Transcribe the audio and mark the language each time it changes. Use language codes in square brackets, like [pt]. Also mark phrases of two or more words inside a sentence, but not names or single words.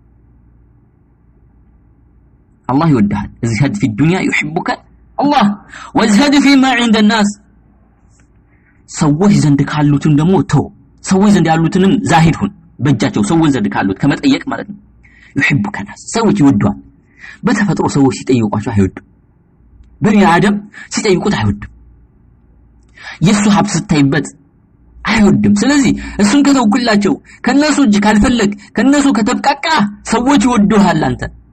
[am] አላህ ይወድሃል [ar] እዝሀድ في الدنيا يحبك الله واجهد فيما عند الناس [am] ሰዎች ዘንድ ካሉትን ደግሞ ተው ሰዎች ዘንድ ያሉትንም ዛሂድ ሁን በእጃቸው ሰዎች ዘንድ ካሉት ከመጠየቅ ማለት ነው [ar] يحبك الناس [am] ሰዎች ይወዱሃል በተፈጥሮ ሰዎች ሲጠይቋቸው አይወዱም በኒ አደም ሲጠይቁት አይወዱም የሱ ሀብት ስታይበት አይወድም ስለዚህ እሱን ከተውኩላቸው ከነሱ እጅ ካልፈለግ ከነሱ ከተብቃቃ ሰዎች ይወዱሃል አንተ